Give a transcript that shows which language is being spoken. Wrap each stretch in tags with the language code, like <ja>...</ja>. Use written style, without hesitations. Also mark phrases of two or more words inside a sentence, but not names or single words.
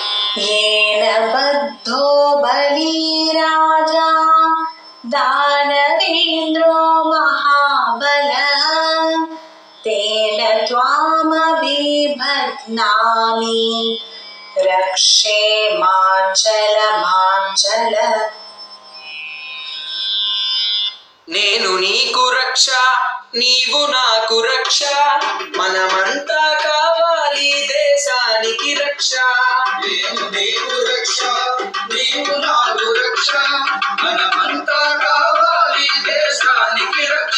<sa>येन बद्धो बलिराजा दानवेन्द्रो महाबलः तेन त्वामभिबध्नामि रक्षे माचल माचल।</sa> <te>నేను నీకు రక్ష నీవు నాకు రక్ష మనమంతా కావాలి దేశానికి రక్ష। నేను నీకు రక్ష నీవు నాకు రక్ష మనమంతా కావాలి దేశానికి రక్ష।</te>